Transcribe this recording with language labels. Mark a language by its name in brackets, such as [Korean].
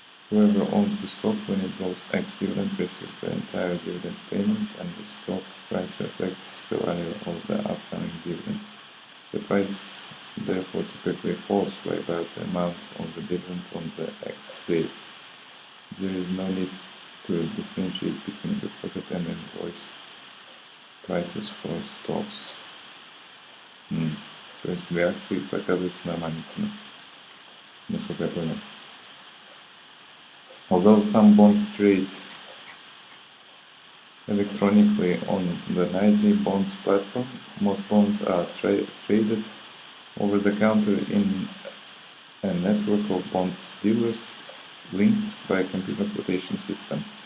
[English] Whoever owns the stock when it goes ex-dividend receives the entire dividend payment, and the stock price reflects the value of the upcoming dividend. The price therefore typically falls by about the amount of the dividend on the ex-date. There is no need to differentiate between reported and invoice prices for stocks. [Russian] То есть для акций показывается нормальная цена, насколько я понял. [English] Although some bonds trade electronically on the NYSE Bonds platform, most bonds are traded over the counter in a network of bond dealers linked by a computer quotation system.